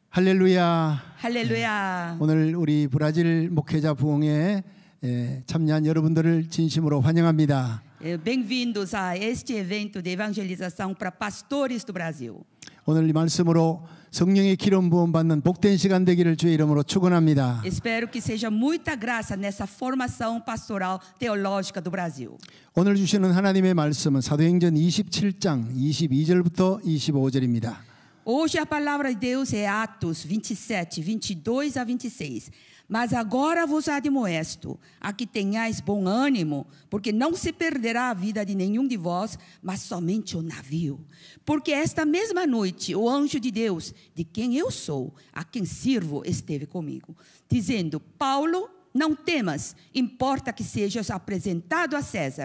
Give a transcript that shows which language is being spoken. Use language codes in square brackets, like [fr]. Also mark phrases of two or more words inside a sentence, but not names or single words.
[ko] 할렐루야. [pt] Aleluia. [ko] 오늘 우리 브라질 목회자 부흥회에 참여한 여러분들을 진심으로 환영합니다. [pt] Bem-vindos a este evento de evangelização para pastores do Brasil. [ko] 오늘 이 말씀으로 성령의 기름 부음 받는 복된 시간 되기를 주의 이름으로 축원합니다. [pt] Espero que seja muita graça nessa formação pastoral teológica do Brasil. [ko] 오늘 주시는 하나님의 말씀은 사도행전 27장 22절부터 25절입니다. [pt] Hoje a palavra de Deus é Atos 27, 22 a 26. Mas agora vos admoesto a que tenhais bom ânimo, porque não se perderá a vida de nenhum de vós, mas somente o navio. Porque esta mesma noite o anjo de Deus, de quem eu sou, a quem sirvo, esteve comigo, dizendo: Paulo, não temas, importa que sejas apresentado a César.